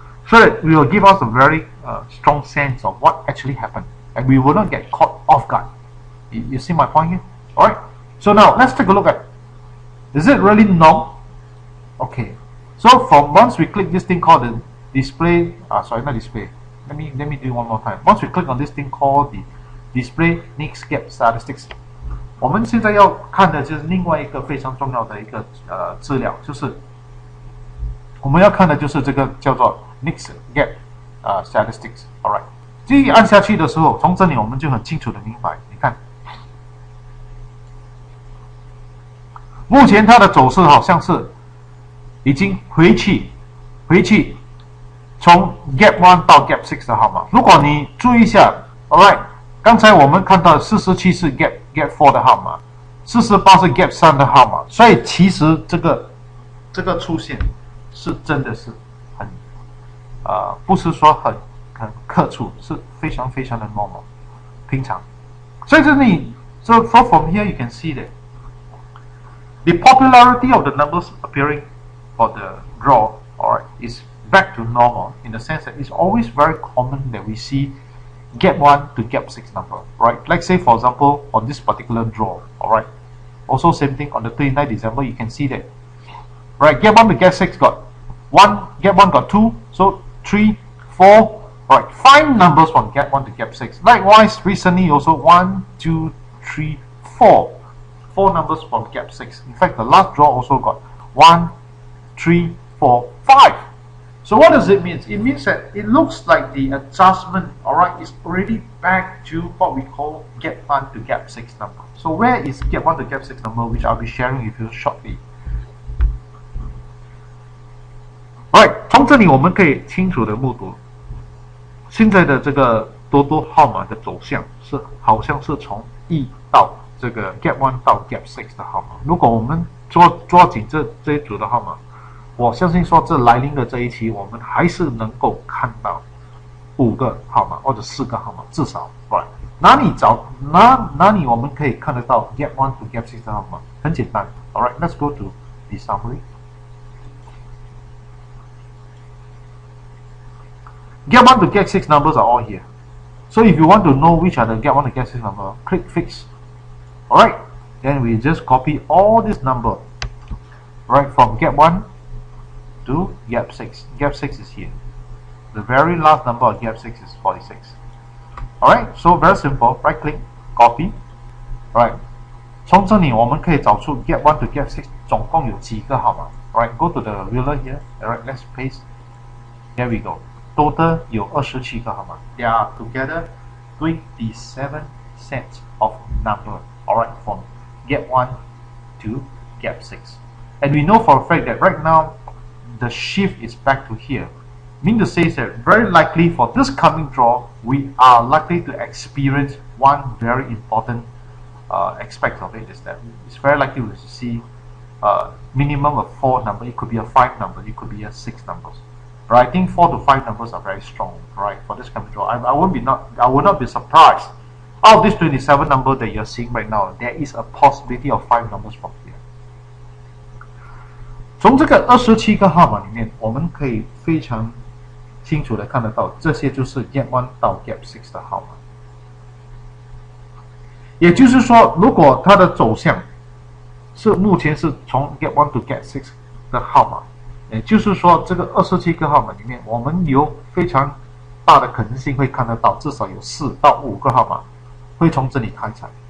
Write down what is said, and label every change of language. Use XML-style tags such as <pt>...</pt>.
<en>So that it will give us a very strong sense of what actually happened. And we will not get caught off guard. You see my point here? Alright. So now let's take a look at, is it really normal? Okay. So from once we click this thing called the display, sorry, not display. Let me do one more time. Once we click on this thing called the display next gap statistics,</en> <zh>我们现在要看的就是另外一个非常重要的一个资料，就是我们要看的就是这个叫做 next gap statistics。 Alright， 这一按下去的时候，从这里我们就很清楚的明白，你看。目前它的走势好像是已经回去从 gap 1到 gap 6的号码。如果你注意一下 ，alright， 刚才我们看到47是 gap 4的号码，48是 gap 3的号码，所以其实这个出现是真的是很不是说很客处，是非常非常的 normal 平常。所以这里</zh> <en>so from here you can see that the popularity of the numbers appearing for the draw, alright, is back to normal in the sense that it's always very common that we see gap 1 to gap 6 number, right? Like say for example on this particular draw, alright. Also same thing on the 29th December, you can see that, right? Gap 1 to gap 6 got 1, gap 1 got 2, so 3, 4, alright. 5 numbers from gap 1 to gap 6. Likewise, recently also 1, 2, 3, 4. 4 numbers from gap 6. In fact, the last draw also got 1, 3, 4, 5. So what does it mean? It means that it looks like the adjustment, alright, is already back to what we call gap 1 to gap 6 number. So where is gap 1 to gap 6 number, which I'll be sharing with you shortly.</en> <zh>Alright, 从这里我们可以清楚的目睹，现在的这个多多号码的走向是好像是从1到这个 gap 1到 gap 6的号码，如果我们抓紧这一组的号码，我相信说这来临的这一期，我们还是能够看到5个号码或者4个号码，至少 ，right？哪里我们可以看得到 gap 1 to gap 6的号码？很简单</zh> <en>，alright， let's go to the summary. Gap 1 to gap 6 numbers are all here. So if you want to know which are the gap 1 to gap 6 number, click fix. Alright, then we just copy all this number, right, from gap 1 to gap 6. Gap 6 is here. The very last number of gap 6 is 46. Alright, so very simple. Right click, copy.</en> <zh>Alright， 从这里我们可以找出 gap 1 to gap 6总共有几个号码。</zh> <en>Alright, go to the ruler here. Alright, let's paste. There we go. Total</en> <zh>有27个号码。</zh> <en>They are together 27 sets of number. Alright, from gap 1 to gap 6. And we know for a fact that right now the shift is back to here. Mean to say that very likely for this coming draw, we are likely to experience one very important aspect of it, is that it's very likely to see minimum of 4 number. It could be a 5 number, it could be a 6 numbers. But I think 4 to 5 numbers are very strong, right, for this coming draw. I will not be surprised. Out of this 27 number that you're seeing right now, there is a possibility of 5 numbers from here.</en> <zh>从这个27个号码里面，我们可以非常清楚的看得到，这些就是 gap 1到 gap 6的号码。也就是说，如果它的走向是目前是从 gap 1 to gap 6的号码，也就是说，这个27个号码里面，我们有非常大的可能性会看得到，至少有4到5个号码会从这里开采。</zh>